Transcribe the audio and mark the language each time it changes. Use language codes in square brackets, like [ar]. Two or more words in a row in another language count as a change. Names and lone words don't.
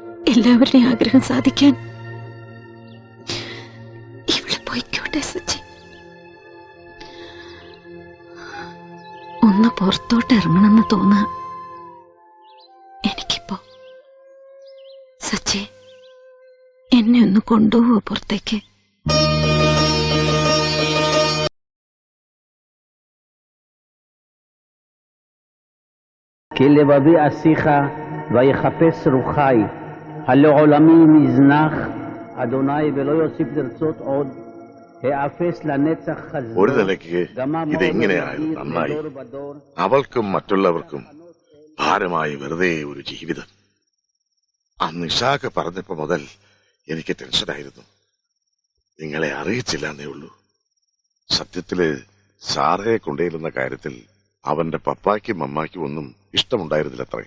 [ml] എല്ലാവരുടെയും ആഗ്രഹം സാധിക്കാൻ ഇവിടെ പോയിക്കോട്ടെ സച്ചി. ഒന്ന് പുറത്തോട്ട് ഇറങ്ങണമെന്ന് തോന്നാ എനിക്കിപ്പോ. സച്ചി, എന്നെ ഒന്ന് കൊണ്ടുപോവോ പുറത്തേക്ക്? [he] כי לבבי אשיך ויחפש רוחי, הלא עולמי נזנח, אדוני ולא יוסיף לרצות עוד, האפס לנצח חזור. [ml] ഒരു നിലയ്ക്ക് ഇതെങ്ങനെയായത് നന്നായി. അവൾക്കും മറ്റുള്ളവർക്കും ഭാരമായി വെറുതെ ഒരു ജീവിതം. അന്ന് ഇഷാഖ് പറഞ്ഞപ്പോ മുതൽ എനിക്ക് ടെൻഷനായിരുന്നു. നിങ്ങളെ അറിയിച്ചില്ല എന്നേ ഉള്ളൂ. സത്യത്തില് സാറയെ കൊണ്ടുവരുന്ന കാര്യത്തിൽ അവന്റെ പപ്പായ്ക്കും അമ്മായ്ക്കും ഒന്നും ഇഷ്ടമുണ്ടായിരുന്നില്ലത്രേ.